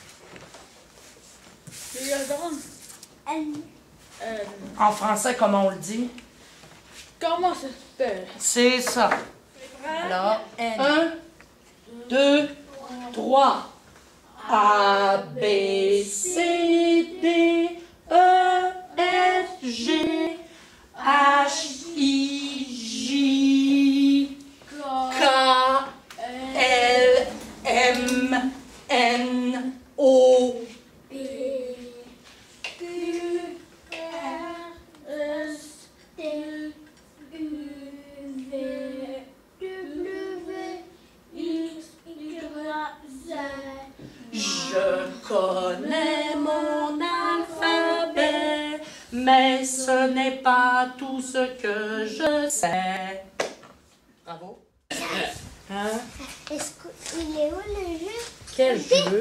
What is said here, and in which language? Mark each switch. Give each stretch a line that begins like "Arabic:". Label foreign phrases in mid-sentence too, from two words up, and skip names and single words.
French: En français, comment on le dit? Comment ça s'appelle? C'est ça. Alors, 1, 2, 3. A, B, C, D, E, F, G, H, I, J, K, L, M, N, O, P, Q, R, S, T, U, V, W, X, Y, Z. Je connais mon alphabet, mais ce n'est pas tout ce que je sais. Bravo. Hein? Il est où le jeu? Quel jeu?